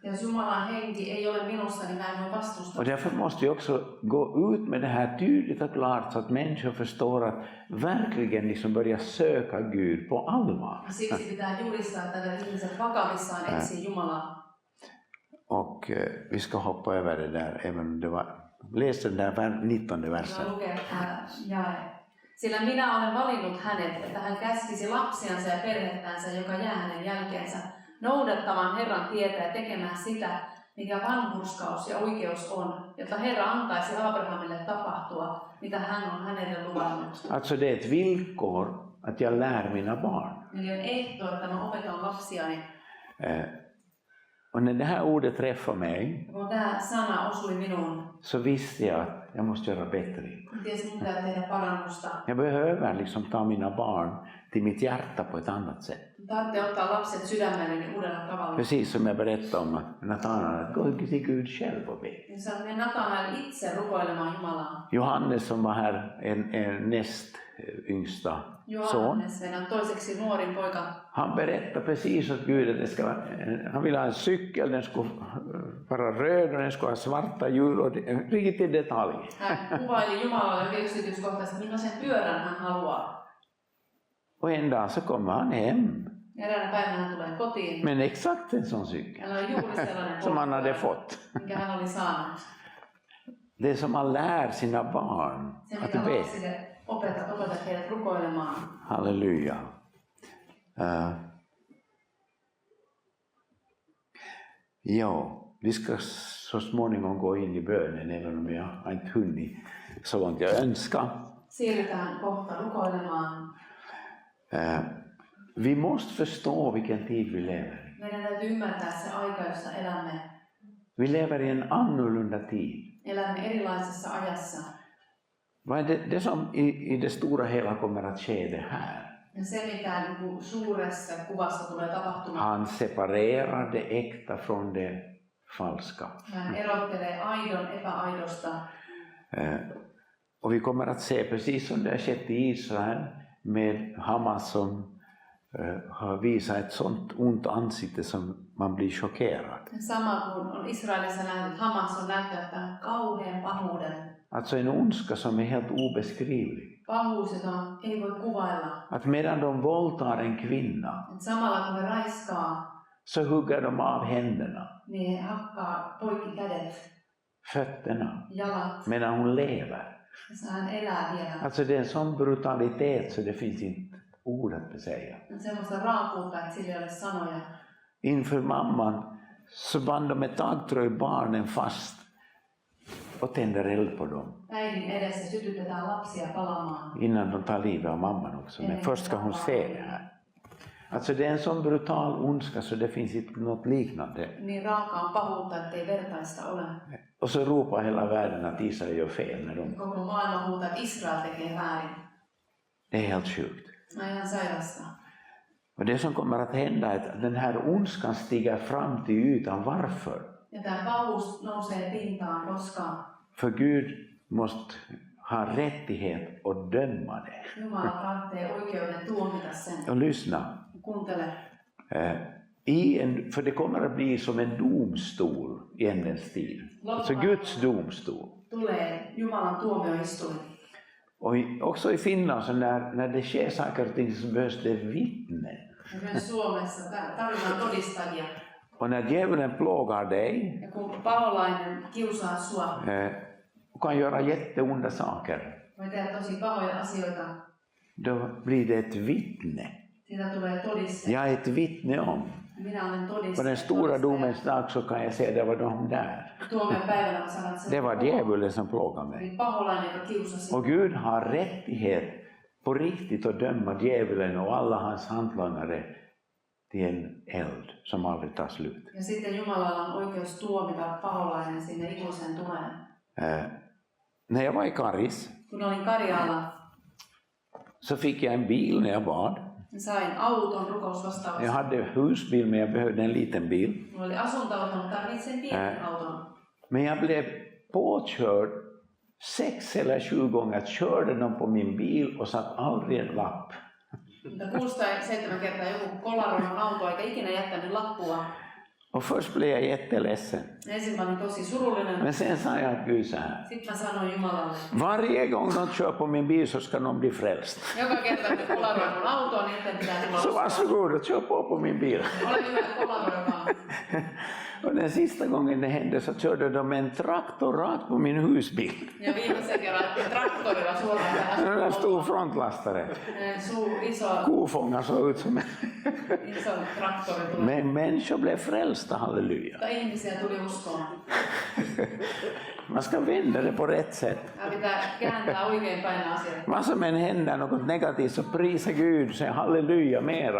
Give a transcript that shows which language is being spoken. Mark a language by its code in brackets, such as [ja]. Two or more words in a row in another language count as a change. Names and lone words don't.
[sv] Och därför måste jag också gå ut med det här tydligt och klart så att människor förstår att verkligen liksom börja söka Gud på allvar. Och vi ska hoppa över det där, även om det var, läs den där 19 versen. [fi] Sillä minä olen valinnut hänet, että hän käskisi lapsiansa ja perhettänsä, joka jää hänen jälkeensä, noudattamaan Herran tietä ja tekemään sitä, mikä vanhurskaus ja oikeus on, jotta Herra antaisi Abrahamille tapahtua, mitä hän on hänelle luvannut. [sv] Alltså det är ett villkor att jag lär mina barn. [fi] Eli on ehto, että mä opetan lapsiani. [sv] Och när det här ordet träffade mig [fi] kun tämä sana osui minuun, [sv] så visste jag att jag måste göra bättre. [fi] Tiesin, mitä tehdä parannusta. [sv] Jag behöver liksom ta mina barn till mitt hjärta på ett annat sätt. [fi] Tarvitsee ottaa lapset sydämelleni uudella tavalla. [sv] Precis som jag berättade om Natanael, att gå till Gud själv och be. [fi] Niin Natanael itse rukoilemaan Jumalaa. [sv] Johannes som var här, en näst yngsta son. [fi] Toiseksi nuorin poika. [sv] Han berättade precis åt Gud att det ska vara, han ville ha en cykel, den skulle vara röd och den skulle ha svarta hjul och riktigt i detalj. [fi] Hän kuvaili Jumalalle yksityiskohtaisesti, millaisen pyörän hän haluaa. [sv] Och en dag så kommer han hem. [fi] Eräänä päivänä hän tulee kotiin. [sv] Men exakt en sån cykel. Som han hade fått. [fi] Minkä hän oli saanut. [sv] Det som man lär sina barn att be. [fi] Opetat heidät rukoilemaan. [sv] Halleluja. Ja, vi ska så småningom gå in i bönen, även om jag har inte hunnit så långt jag önskar. [fi] Siirrytään kohta rukoilemaan. [sv] Vi måste förstå vilken tid vi lever. [fi] Meidän täytyy ymmärtää se aika, jossa elämme. [sv] Vi lever i en annorlunda tid. [fi] Elämme erilaisessa ajassa. [sv] Vad är det som i det stora hela kommer att ske det här? [fi] Ja se, mikä suuressa kuvassa tulee tapahtumaan. [sv] Han separerar det äkta från det falska. [fi] Hän erottelee aidon epäaidosta. [sv] Och vi kommer att se, precis som det har skett i Israel med Hamas som har visat ett sånt ont ansikte som man blir chockerad. [fi] Sama kuin on Israelissa nähnyt, Hamas on näyttänyt tämän kauhean pahuuden. [sv] Alltså en ondska som är helt obeskrivlig. [fi] Pahuus, jota ei voi kuvailla. [sv] Att medan de våldtar en kvinna [fi] Et samalla kun he raiskaa, [sv] så hugger de av händerna, [fi] niin he hakkaa poikki kädet, [sv] fötterna, [fi] jalat, [sv] medan hon lever. [fi] ja hän elää vielä. [sv] Alltså det är en sån brutalitet så det finns inte ord att säga. [fi] On semmoista raakuutta, että sillä ei ole sanoja. [sv] Inför mamman så band de ett taggtråd barnen fast och tänder eld på dem. [fi] Äidin edessä sytytetään lapsia palamaan. [sv] Innan de tar livet av mamman också. Men först ska hon se det här. Alltså det är en sån brutal ondska så det finns inte något liknande. [fi] Niin raakaa pahuutta, ettei vertaista ole. [sv] Och så ropar hela världen att Israel gör fel när de... [fi] Koko maailma huutaa, että Israel tekee väärin. [sv] Det är helt sjukt. [fi] No ihan sairasta. [sv] Och det som kommer att hända är att den här ondskan stiger fram till ytan. Varför? [fi] Ja tämä pahuus nousee pintaan, koska [sv] För Gud måste ha rättighet att döma det. [fi] Jumala tarvitsee oikeuden tuomita sen. [sv] Och lyssna. [fi] Kuuntele. [sv] För det kommer att bli som en domstol i ändens tid. Alltså Guds domstol. [fi] Tulee Jumalan tuomioistuin. [sv] Och också i Finland så när det sker saker och ting så behövs det vittnen. [fi] Ja myös Suomessa tarvitaan todistajia. [sv] Och när djävulen plågar dig [fi] Ja kun paholainen kiusaa sua, [sv] kan göra jätteonda saker. [fi] voi tehdä tosi pahoja asioita. [sv] Då blir det ett vittne. [fi] Siitä tulee todiste. [sv] Jag är ett vittne om. [fi] Minä olen [sv] På [fi] todiste. [sv] den stora domens dag så kan jag säga det var de där. [fi] Tuomion päivänä sanat sen. [sv] Det var djävulen som plågade mig. [fi] Niin paholainen, joka kiusasi. [sv] Och Gud har rättighet på riktigt att döma djävulen och alla hans hantlangare till en eld som aldrig tar slut. [fi] Ja sitten Jumalalla on oikeus tuomita paholainen sinne ikuisen tuleen. [sv] När jag var i Karis [fi] Kun olin Karjaalla, [sv] så fick jag en bil när jag bad. [fi] sain auton rukousvastaavassa. [sv] Jag hade husbil men jag behövde en liten bil. [fi] Mulla oli asuntoauto, mutta tarvitsin pienen auton. [sv] Men jag blev påkörd 6 eller 7 gånger. Körde de på min bil och satt aldrig en lapp. [fi] Mutta 6 tai 7 kertaa joku kolaroi mun autoa eikä ikinä jättänyt lappua. [sv] Och först blev jag jätteledsen. [fi] Ensin mä olin tosi surullinen. [sv] Men sen sa jag att Gud så här. [fi] Sitten mä sanoin Jumalalle. [sv] Varje gång de kör på min bil så ska de bli frälst. [fi] Joka kerta kun kolaroi mun autoa, niin sitten pitää tulla [sv] Så [fi] uskoon. [sv] varsågod och kör på min bil. [fi] Ole hyvä, kolaroi vaan. [sv] Och den sista gången det hände så körde de en traktor rakt på min husbil. [fi] Ja viimeisen kerran traktorilla suoraan tähän. [sv] Den stor frontlastare. [fi] Iso [sv] Kofångare såg ut som en. [fi] iso traktori tuli. [sv] Men människor blev frälsta, halleluja. [fi] Mutta ihmisiä tuli uskoon. [sv] Man ska vända det på rätt sätt. [fi] Ja pitää kääntää oikein päin asiat. [sv] Vad som än händer något negativt så prisa Gud, säg halleluja mera.